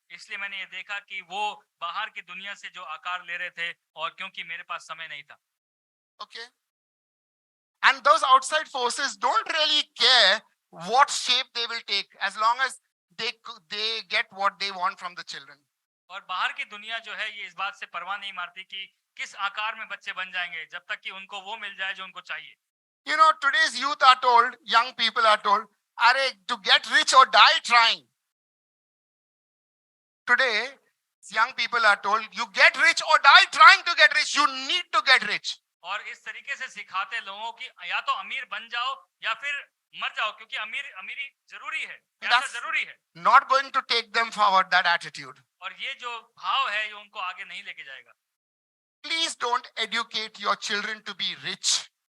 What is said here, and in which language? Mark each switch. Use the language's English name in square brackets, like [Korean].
[Hindi] ये देखा कि वो बाहर की दुनिया से जो आकार ले रहे थे और क्योंकि मेरे पास समय नहीं था, [English] Okay. And those outside forces don't really care what shape they will take as long as they get what they want from the children. [Hindi] और बाहर की दुनिया जो है ये इस बात से परवाह नहीं मारती कि किस आकार में बच्चे बन जाएंगे, जब तक कि उनको वो मिल जाए जो उनको चाहिए। [English] You know, today's youth are told, young people are told, are to get rich or die trying. Today, young people are told, you get rich or die trying to get rich. You need to get rich. [Hindi] और इस तरीके से सिखाते लोगों की या तो अमीर बन जाओ या फिर मर जाओ, क्योंकि अमीरी जरूरी है, पैसा [English] That's- [Hindi] जरूरी है। [English] Not going to take them forward, that attitude. [Hindi] और ये जो भाव है ये उनको आगे नहीं लेके जाएगा। [English] Please don't educate your children to be rich.